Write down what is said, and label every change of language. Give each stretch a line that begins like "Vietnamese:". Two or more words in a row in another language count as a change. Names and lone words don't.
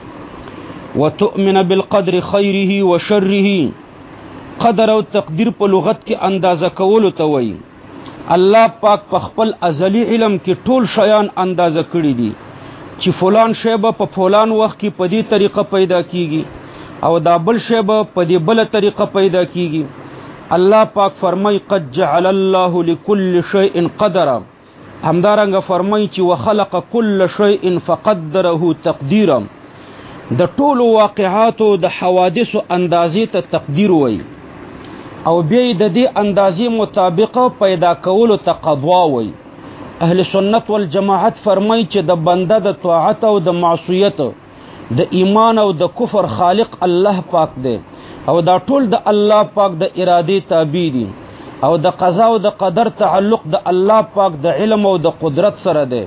Arabic: وتؤمن بالقدر خیره وشره،
Pashto: قدر او تقدیر په لغت کې اندازه کولو ته وایي. الله پاک په خپل ازلی علم کې ټول شیان اندازه کړي دي چې فلان شی به په فلان وخت کې په دې طریقه پیدا کیږي او دا بل شی به په دې بل طریقه پیدا کیږي. الله پاک فرمای
Arabic: قد جعل الله لكل شيء قدرا.
Pashto: همدارنګه فرمای چې
Arabic: وخلق كل شيء فقدره تقديرا.
Pashto: د ټولو واقعاتو د حوادثو اندازې ته تقدیر وایي، او بیا د دې اندازې مطابق پیدا کولو ته قضا وایي. اهل سنت والجماعت فرمای چې د بنده د طاعت او د معصیت، د ایمان او د کفر خالق الله پاک دی، او دا ټول د الله پاک د ارادې تابع دي، او د قضا او د قدر تعلق د الله پاک د علم او د قدرت سره دی.